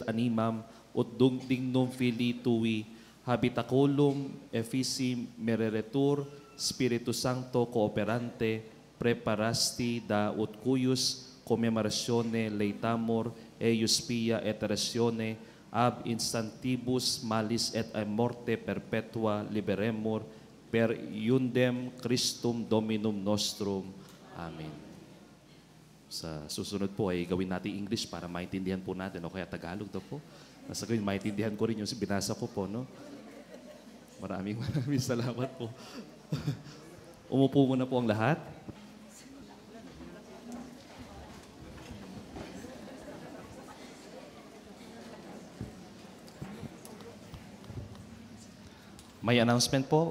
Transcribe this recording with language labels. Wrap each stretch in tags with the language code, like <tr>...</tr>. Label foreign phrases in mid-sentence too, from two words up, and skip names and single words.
<la>animam, ut dignum filii tui, habitaculum effici mereretur, Spiritus Sancto cooperante, preparasti da ut cuius commemoratione leitamur, eius pia et ratione, ab instantibus malis et a morte perpetua liberemur, per iundem Christum Dominum nostrum. Amen.</la> <tl>Sa susunod po ay gawin natin English para maintindihan po natin, o kaya Tagalog daw po. Nasa gawin, maintindihan ko rin yung binasa ko po, no? Maraming salamat po. Umupo muna po ang lahat. May announcement po.</tl>